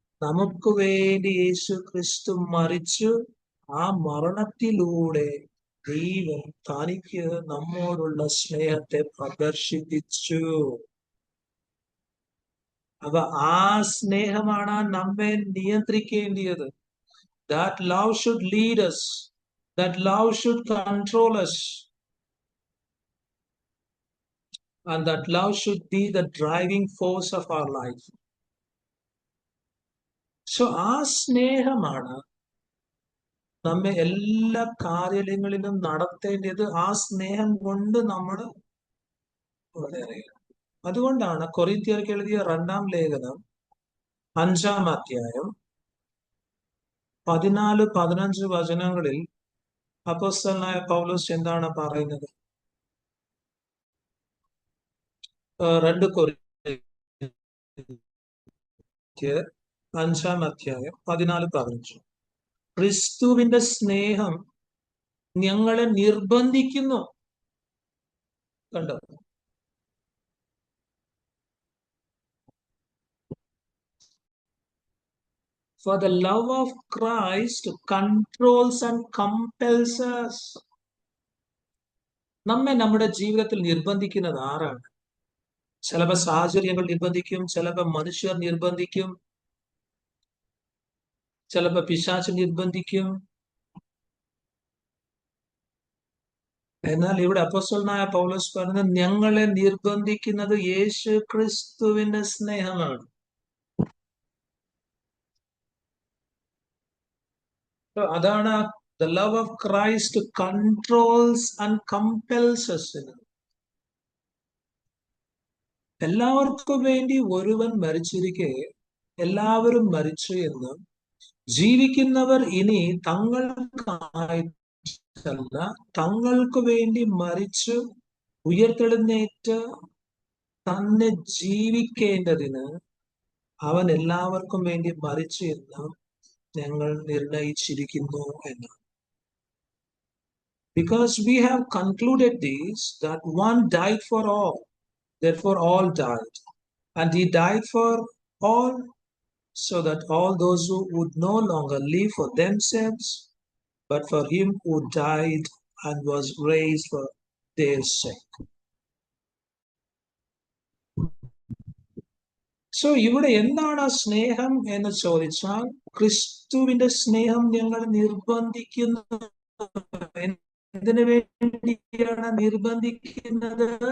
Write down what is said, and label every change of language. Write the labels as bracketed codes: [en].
[ml] നമുക്ക് വേണ്ടി യേശു ക്രിസ്തു മരിച്ചു. ആ മരണത്തിലൂടെ ദൈവം തനിക്ക് നമ്മോടുള്ള സ്നേഹത്തെ പ്രദർശിപ്പിച്ചു. അപ്പൊ ആ സ്നേഹമാണ് നമ്മെ നിയന്ത്രിക്കേണ്ടത്. [en] That love should lead us. That love should control us. And that love should be the driving force of our life. [ml] So ആ സ്നേഹമാണ് നമ്മെ എല്ലാ കാര്യങ്ങളിലും നടത്തേണ്ടത്. ആ സ്നേഹം കൊണ്ട് നമ്മൾ വളരെയറിയാം. അതുകൊണ്ടാണ് കൊരിന്ത്യർക്ക് എഴുതിയ 2-ാം ലേഖനം 5-ാം അധ്യായം 14-15 വചനങ്ങളിൽ അപ്പോസ്തലനായ പൗലോസ് എന്താണ് പറയുന്നത്? 2 കൊരിന്ത്യർ 5-ാം അധ്യായം 14-15. ക്രിസ്തുവിന്റെ സ്നേഹം ഞങ്ങളെ നിർബന്ധിക്കുന്നു. കണ്ടോ? [en] For the love of Christ controls and compels us. [ml] നമ്മെ നമ്മുടെ ജീവിതത്തിൽ നിർബന്ധിക്കുന്നത് ആരാണ്? ചിലപ്പോൾ സാഹചര്യങ്ങൾ നിർബന്ധിക്കും, ചിലപ്പോൾ മനുഷ്യർ നിർബന്ധിക്കും, ചിലപ്പോൾ പിശാച് നിർബന്ധിക്കും. എന്നാൽ ഇവിടെ അപ്പോസ്തലനായ പൗലോസ് പറഞ്ഞത് ഞങ്ങളെ നിർബന്ധിക്കുന്നത് യേശു ക്രിസ്തുവിന്റെ സ്നേഹമാണ്. അതാണ് [en] the love of Christ controls and compels us. [ml] എല്ലാവർക്കും വേണ്ടി ഒരുവൻ മരിച്ചിരിക്കെ എല്ലാവരും മരിച്ചു എന്നും ജീവിക്കുന്നവർ ഇനി തങ്ങൾക്കായിട്ടല്ല തങ്ങൾക്ക് വേണ്ടി മരിച്ചു ഉയർത്തെഴുന്നേറ്റ് തന്നെ ജീവിക്കേണ്ടതിന് അവൻ എല്ലാവർക്കും വേണ്ടി മരിച്ചു എന്ന് ഞങ്ങൾ നിർണയിച്ചിരിക്കുന്നു എന്ന്. [en] Because we have concluded this, that one died for all, therefore all died. And he died for all, so that all those who would no longer live for themselves, but for him who died and was raised for their sake. [ml] So ഇവിടെ എന്താണ് സ്നേഹം എന്ന് ചോദിച്ചാൽ, ക്രിസ്തുവിന്റെ സ്നേഹം ഞങ്ങൾ നിർബന്ധിക്കുന്നു. എന്തിനു വേണ്ടിയാണ് നിർബന്ധിക്കുന്നത്?